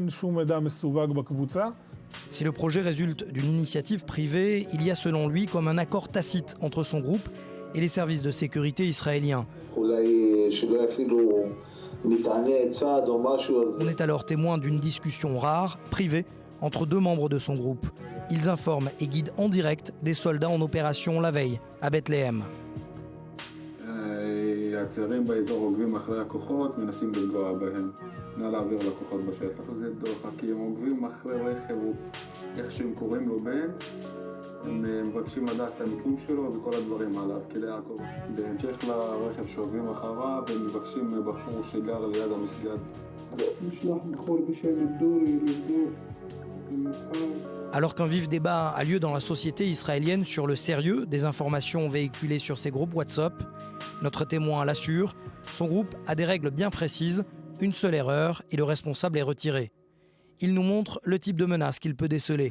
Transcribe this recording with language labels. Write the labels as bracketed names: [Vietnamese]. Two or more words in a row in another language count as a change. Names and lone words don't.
[French] Si le projet résulte d'une initiative privée, il y a selon lui comme un accord tacite entre son groupe et les services de sécurité israéliens. On est alors témoin d'une discussion rare, privée, entre 2 membres de son groupe. Ils informent et guident en direct des soldats en opération la veille, à Bethléem. [Hebrew] הצעירים באזור עוקבים אחרי הכוחות, מנסים לפגוע בהם. נא להעביר לכוחות בשטח. זה דוחה, כי הם עוקבים אחרי רכב, איך שהם קוראים לו בנץ, הם מבקשים לדעת את המיקום שלו וכל הדברים עליו, כדי לעקוב. בהמשך לרכב שעוקבים אחריו, הם מבקשים בחור שגר ליד המסגד. לשלוח בחור בשם אבדורי, לבדוק. [French] Alors qu'un vif débat a lieu dans la société israélienne sur le sérieux des informations véhiculées sur ces groupes WhatsApp, notre témoin l'assure, son groupe a des règles bien précises, une seule erreur et le responsable est retiré. Il nous montre le type de menace qu'il peut déceler.